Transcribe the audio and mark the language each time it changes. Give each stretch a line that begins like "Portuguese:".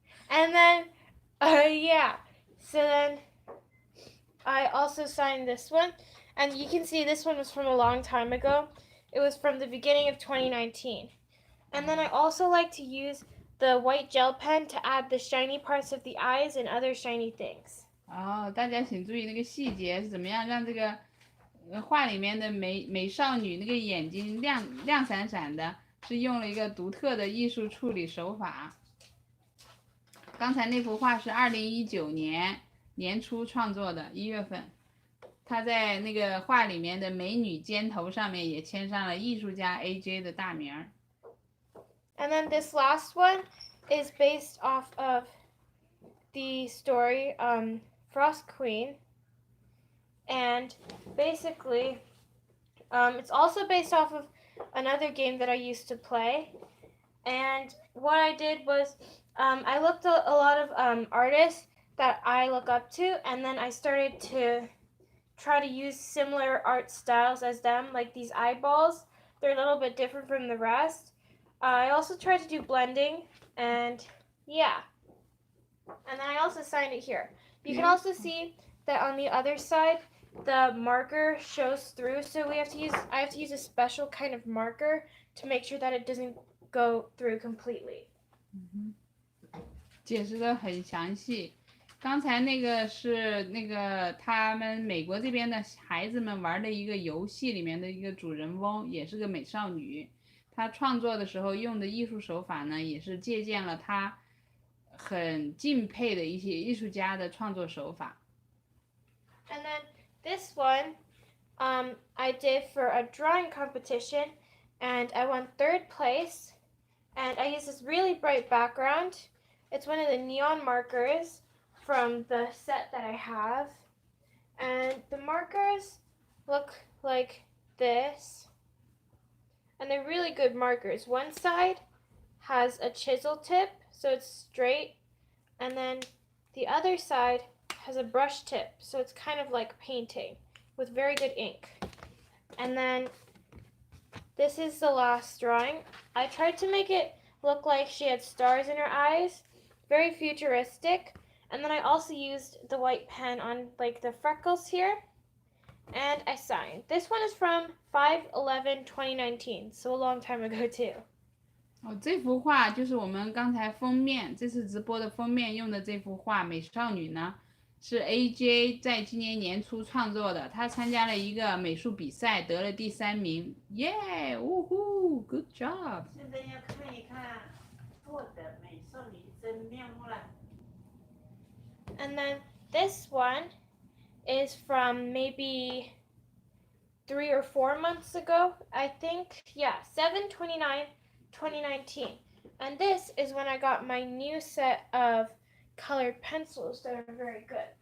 English: And then, yeah. So then I also signed this one. And you can see this one was from a long time ago. It was from the beginning of 2019. And then I also like to use the white gel pen to add the shiny parts of the eyes and other shiny things.
Chinese: 哦，大家请注意那个细节是怎么样让这个画里面的美少女那个眼睛亮闪闪的，是用了一个独特的艺术处理手法。刚才那幅画是2019年年初创作的，1月份。他在那个画里面的美女肩头上面也签上了艺术家 AJ 的大名。
English: And then this last one is based off of the story Frost Queen. And basically, it's also based off of another game that I used to play. And what I did was I looked at a lot of artists that I look up to, and then I started to try to use similar art styles as them, like these eyeballs. They're a little bit different from the rest. I also tried to do blending, and yeah. And then I also signed it here. You can also see that on the other side, the marker shows through, so I have to use a special kind of marker to make sure that it doesn't go through completely.
Chinese: 解释的很详细。刚才那个是那个他们美国这边的孩子们玩的一个游戏里面的一个主人翁，也是个美少女。她创作的时候用的艺术手法呢，也是借鉴了她很敬佩的一些艺术家的创作手法。
English: And then this one I did for a drawing competition, and I won 3rd place. And I used this really bright background. It's one of the neon markers from the set that I have. And the markers look like this. And they're really good markers. One side has a chisel tip, so it's straight. And then the other side has a brush tip, so it's kind of like painting with very good ink. And then this is the last drawing. I tried to make it look like she had stars in her eyes, very futuristic. And then I also used the white pen on like the freckles here, and I signed. This one is from 5/11/2019, so a long time ago too.
Chinese: 这幅画就是我们刚才封面，这次直播的封面用的这幅画《美少女》呢，是 AJ 在今年年初创作的。她参加了一个美术比赛，得了第3名，耶，呜呼 ，
English: Good job！
Chinese: 现在要看一看做的美少女真面目了。
English: And then this one is from maybe 3 or 4 months ago, I think. Yeah, 7/29/2019. And this is when I got my new set of colored pencils that are very good.